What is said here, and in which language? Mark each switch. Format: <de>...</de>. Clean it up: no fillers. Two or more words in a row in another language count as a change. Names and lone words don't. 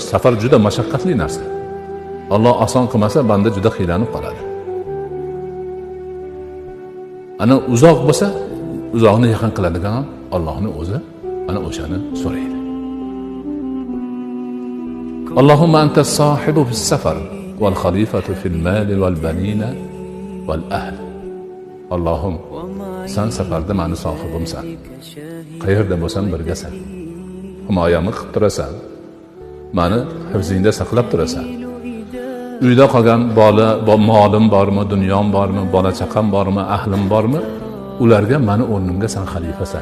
<uz>Safar juda mashaqqatli narsa. Alloh oson qilmasa, banda juda qiylanib qoladi. Ana uzoq bo'lsa, uzoqni yaqin qiladigan ham Allohning o'zi ana o'shani so'raydi.</uz> <ar>اللهم أنت الصاحب في السفر والخليفة في المال والبنين والأهل.</ar> <uz>Allohim, sen safarda meni sohibimsan. Qayerda bo'lsam birgasan. Himoyamni qilib turasan. Meni hifzingda saqlab turasan. Uyda qolgan molim bormi, dunyom bormi, bola chaqam bormi, ahlim bormi, ularga meni o'rnimga sen xalifasan.</uz>